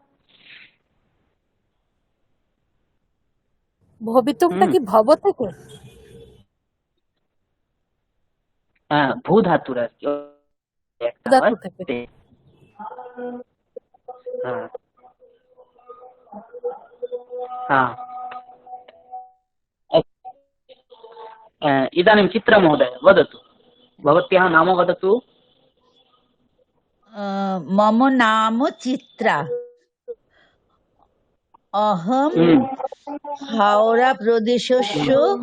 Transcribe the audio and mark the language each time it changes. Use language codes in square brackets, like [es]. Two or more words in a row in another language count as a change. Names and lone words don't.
[bn] ভবিতুমটা হুম, কি ভব থেকে? হ্যাঁ, ভূ ধাতুর আর কি একটা হয় ধাতু থেকে। তে। হ্যাঁ, হ্যাঁ। [sa] इदानीं चित्रमहोदय वदतु, भवत्याः नाम वदतु। मम नाम चित्रा। अहं हम्म, हावड़ा प्रदेशस्य